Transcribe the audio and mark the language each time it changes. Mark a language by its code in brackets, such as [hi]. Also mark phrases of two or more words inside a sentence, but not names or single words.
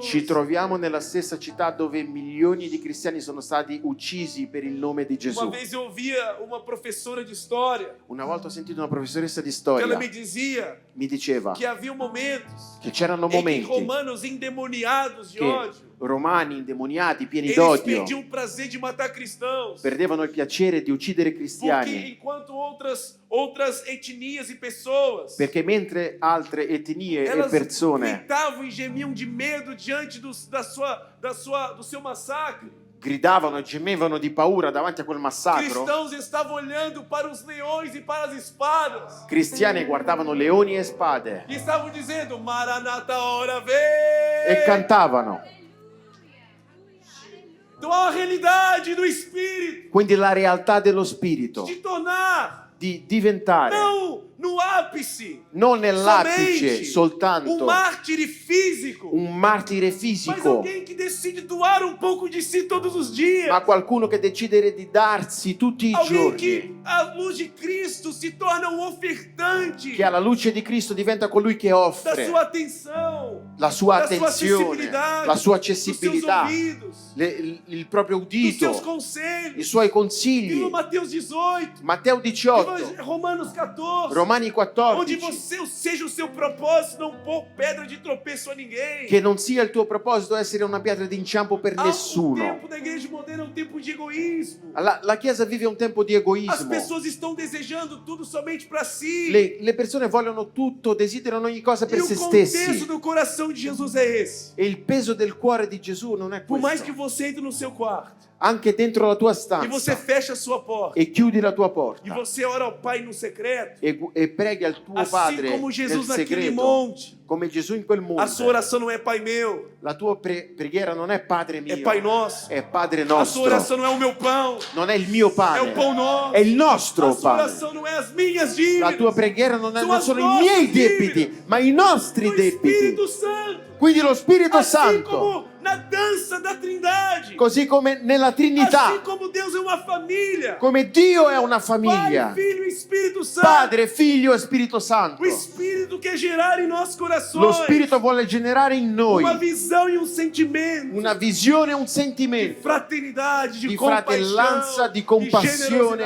[it] Ci troviamo nella stessa città dove milioni di cristiani sono stati uccisi per il nome di [pt] Uma [it] Gesù. [pt] vez eu ouvia uma professora de história [it] Una volta ho sentito una professoressa di [pt] que ela [it] storia, [pt] me dizia [it] mi diceva [pt] que havia momentos [it] che c'erano [pt] em que [it] momenti [pt] romanos endemoniados de [it] che [pt] ódio, [it] romani indemoniati, pieni [pt] eles [it] d'odio, [pt] perdiam o prazer de matar cristãos. [it] perdevano il piacere di uccidere [pt] Porque [it] cristiani, [pt] enquanto outras etnias e pessoas [it] perché mentre altre etnie e [pt] elas [it] persone [pt] gritavam e gemiam de medo diante do seu massacre, [it] gridavano e gemevano di paura davanti a quel massacro, [pt] cristãos estavam olhando para os leões e para as espadas [it] cristiani guardavano leoni e spade [pt] e estavam dizendo: Maranata, ora vem! [it] e cantavano. [pt] Então há uma realidade do Espírito [it] Quindi la realtà dello spirito, [pt] de tornar, [it] di diventare, [pt] não no ápice, [it] non nell'apice [pt] somente [it] soltanto [pt] mártire físico, [it] un martire [pt] mas [it] fisico, [pt] alguém que decide doar um pouco de si todos os dias. [it] ma qualcuno che decide di darsi tutti i [pt] Alguém [it] giorni, [pt] que, à luz de Cristo, se torna um ofertante [it] che alla luce di Cristo diventa colui che [pt] da [it] offre [pt] sua atenção, [it] la sua [pt] da sua [it] attenzione, [pt] acessibilidade, [it] la sua [pt] dos seus [it] accessibilità, [pt] ouvidos, [it] il proprio [pt] dos seus [it] udito, i [pt] conselhos. [it] suoi [pt] Viva [it] consigli. [pt] Mateus 18, [it] Matteo 18, [pt] viva Romanos 14, [it] Romani [pt] onde [it] 14, [pt] seja o seu propósito não pôr pedra de tropeço a ninguém. [it] che non sia il tuo proposito essere una pietra d'inciampo per [pt] O [it] nessuno. [pt] tempo da igreja moderna é um tempo de egoísmo. [it] La Chiesa vive un tempo di [pt] As [it] egoismo. [pt] pessoas estão desejando tudo somente para si. Le persone vogliono tutto, desiderano ogni cosa per E o se contexto [it] stessi. [pt] do coração de Jesus é esse. [it] E il peso del cuore di Gesù non è [pt] Por mais que [it] questo. [pt] você entre no seu quarto [it] Anche dentro la tua [pt] e você [it] stanza [pt] fecha a sua porta [it] e chiudi la tua [pt] e [it] porta [pt] você ora ao Pai no secreto, [it] e preghi al tuo [pt] assim [it] Padre [pt] como [it] nel [pt] Jesus naquele [it] segreto, [pt] monte, [it] come Gesù in quel [pt] a sua [it] monte. [pt] oração não é Pai meu, [it] La tua preghiera non è Padre [pt] é [it] mio, [pt] Pai nosso. [it] è Padre [pt] A sua [it] nostro. [pt] oração não é o meu pão, [it] Non è il mio [pt] é o [it] pane, [pt] pão nosso. [it] è il nostro [pt] A sua [it] pane. [pt] oração não é as minhas [it] La tua dívidas, preghiera non Sono sono i nostre miei debiti, debiti, ma i nostri [pt] do [it] debiti. [pt] Espírito Santo. [it] Quindi lo Spirito [pt] Assim [it] Santo, [pt] como na dança da Trindade, [it] così come nella Trinità, [pt] assim como Deus é uma família, [it] come Dio è una [pt] Pai, [it] famiglia, [pt] Filho e Espírito Santo. [it] Padre, Figlio e Spirito Santo. [pt] O Espírito quer gerar em nossos corações [it] Lo Spirito vuole generare in noi [pt] uma visão e um sentimento [it] una visione e un [pt] de [it] sentimento [pt] fraternidade, de [it] di [pt] compaixão, [it] fratellanza, di [pt] de [it] compassione,